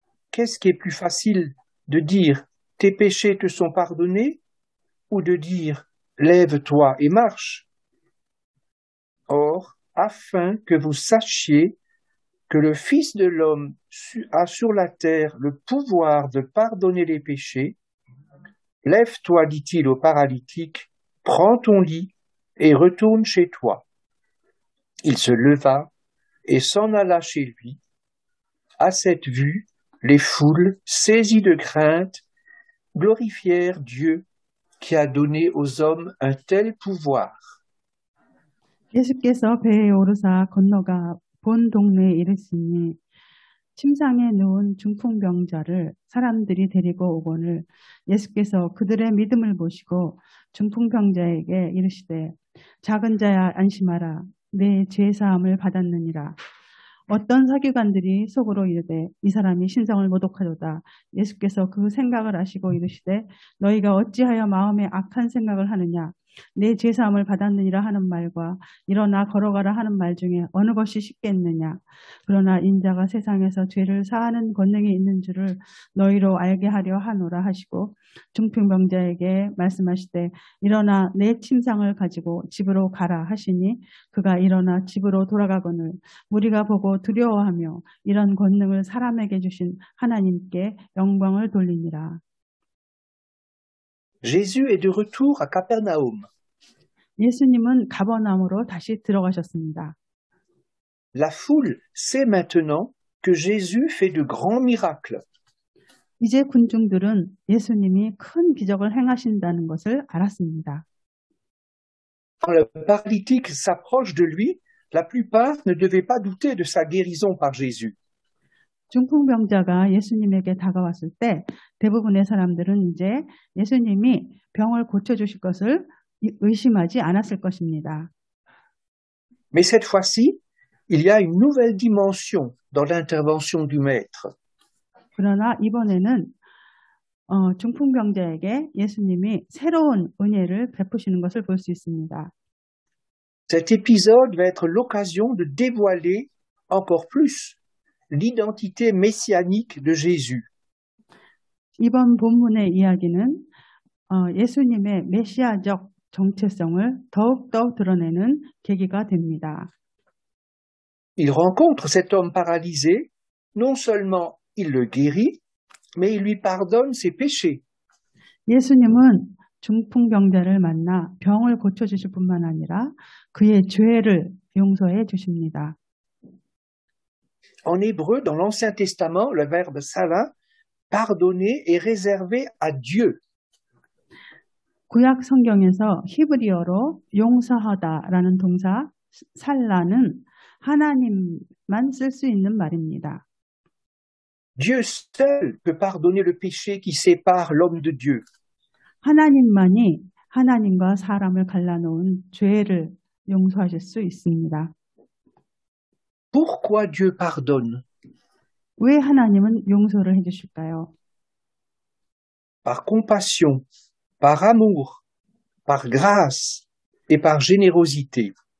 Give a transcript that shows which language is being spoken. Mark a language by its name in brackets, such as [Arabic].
[French] Qu'est-ce qui est plus facile de dire, « Tes péchés te sont pardonnés » ou de dire, « Lève-toi et marche » Or, afin que vous sachiez que le Fils de l'homme a sur la terre le pouvoir de pardonner les péchés, lève-toi, dit-il au paralytique, prends ton lit et retourne chez toi. Il se leva et s'en alla chez lui. À cette vue, les foules, saisies de crainte, glorifièrent Dieu qui a donné aux hommes un tel pouvoir. [Korean] 예수께서 배에 오르사 건너가 본 동네에 이르시니 침상에 누운 중풍병자를 사람들이 데리고 오거늘 예수께서 그들의 믿음을 보시고 중풍병자에게 이르시되 작은 자야 안심하라 내 죄사함을 받았느니라. 어떤 서기관들이 속으로 이르되 이 사람이 신성을 모독하도다. 예수께서 그 생각을 아시고 이르시되 너희가 어찌하여 마음에 악한 생각을 하느냐. 내 죄사함을 받았느니라 하는 말과 일어나 걸어가라 하는 말 중에 어느 것이 쉽겠느냐. 그러나 인자가 세상에서 죄를 사하는 권능이 있는 줄을 너희로 알게 하려 하노라 하시고 중풍병자에게 말씀하시되 일어나 내 침상을 가지고 집으로 가라 하시니 그가 일어나 집으로 돌아가거늘 무리가 보고 두려워하며 이런 권능을 사람에게 주신 하나님께 영광을 돌리니라. [French] Jésus est de retour à Capernaum. [Korean] 예수님은 가버나움으로 다시 들어가셨습니다. [French] La foule sait maintenant que Jésus fait de grands miracles. [Korean] 이제 군중들은 예수님이 큰 기적을 행하신다는 것을 알았습니다. [French] Quand le paralytique s'approche de lui, la plupart ne devaient pas douter de sa guérison par Jésus. [Korean] 중풍병자가 예수님에게 다가왔을 때 대부분의 사람들은 이제 예수님이 병을 고쳐주실 것을 의심하지 않았을 것입니다. [French] Mais cette fois-ci, il y a une nouvelle dimension dans l'intervention du Maître. [Korean] 그러나 이번에는 중풍병자에게 예수님이 새로운 은혜를 베푸시는 것을 볼 수 있습니다. [French] Cet épisode va être l'occasion de dévoiler encore plus l'identité messianique de Jésus. [Korean] 이번 본문의 이야기는 예수님의 메시아적 정체성을 더욱더 드러내는 계기가 됩니다. [French] Il rencontre cet homme paralysé, non seulement il le guérit, mais il lui pardonne ses péchés. [Korean] 예수님은 중풍병자를 만나 병을 고쳐주실 뿐만 아니라 그의 죄를 용서해 주십니다. [French] En hébreu, dans l'Ancien Testament, le verbe salah, pardonner, est réservé à Dieu. [Korean] 구약 성경에서 히브리어로 용서하다라는 동사 살라는 하나님만 쓸 수 있는 말입니다. [French] Dieu seul peut pardonner le péché qui sépare l'homme de Dieu. [Korean] 하나님만이 하나님과 사람을 갈라놓은 죄를 용서하실 수 있습니다. [French] Pourquoi Dieu pardonne? [Korean] 왜 하나님은 용서를 해주실까요? [French] Par compassion, par amour, par grâce et par générosité.